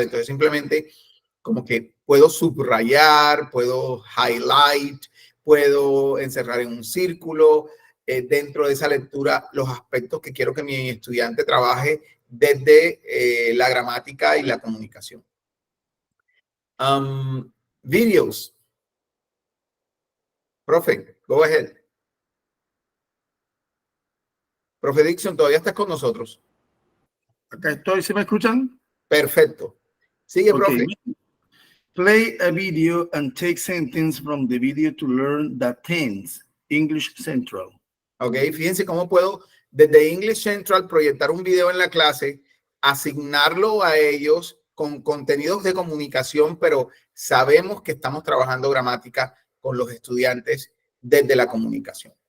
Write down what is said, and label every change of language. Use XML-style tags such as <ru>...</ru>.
<es>Entonces, simplemente como que puedo subrayar, puedo highlight, puedo encerrar en un círculo dentro de esa lectura los aspectos que quiero que mi estudiante trabaje desde la gramática y la comunicación. Videos.</es> <en>Profe, go ahead.</en> <es>Profe Dixon, ¿todavía estás con nosotros? Acá estoy, ¿se me escuchan? Perfecto. Sigue,</es> <en>Okay.</en> <es>profe.</es> <en>Play a video and take sentence from the video to learn the tense. English Central.</en> <es>Ok, fíjense cómo puedo desde English Central proyectar un video en la clase, asignarlo a ellos con contenidos de comunicación, pero sabemos que estamos trabajando gramática con los estudiantes desde la comunicación.</es>